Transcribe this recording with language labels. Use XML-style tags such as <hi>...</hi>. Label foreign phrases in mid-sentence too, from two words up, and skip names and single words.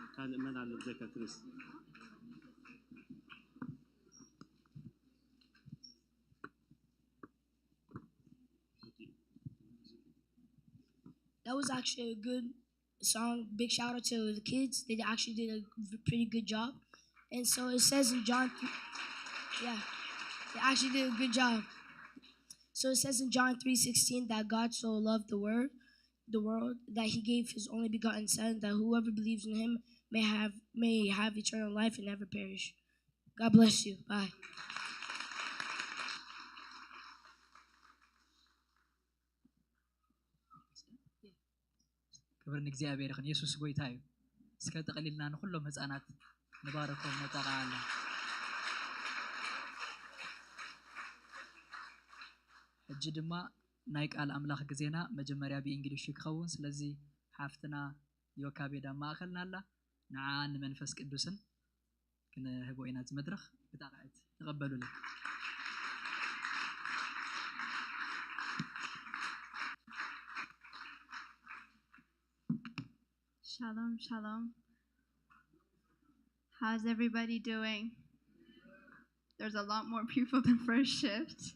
<ti>ንእመን ኣሎ ብዘይካ ክርስ</ti> <en>That was actually a good song. Big shout out to the kids. They actually did a pretty good job. And so it says in John, yeah, they actually did a good job. So it says in John 3:16 that God so loved the world that He gave His only begotten Son, that whoever believes in Him may have eternal life and never perish. God bless you. Bye.</en> <ti>ክብር ንእግዚአብሔር ይኹን ኢየሱስ ጎይታ እዩ እስከ ተቐሊልና ንኩሎም ህፃናት ንባረኮም ነጠቃለ እጅ ድማ ናይ ቃል ኣምላኽ ግዜና መጀመርያ ብእንግሊሽ ክኸውን ስለዚ ሓፍትና ዮካቤዳ ማእኸልና ኣላ ንዓ ንመንፈስ ቅዱስን ክንህቦ ኢና ዝመድረኽ ብጣዕዓት ተቐበሉላ</ti> <he>Shalom, shalom.</he> <en>How's everybody doing? There's a lot more people than first shift.</en>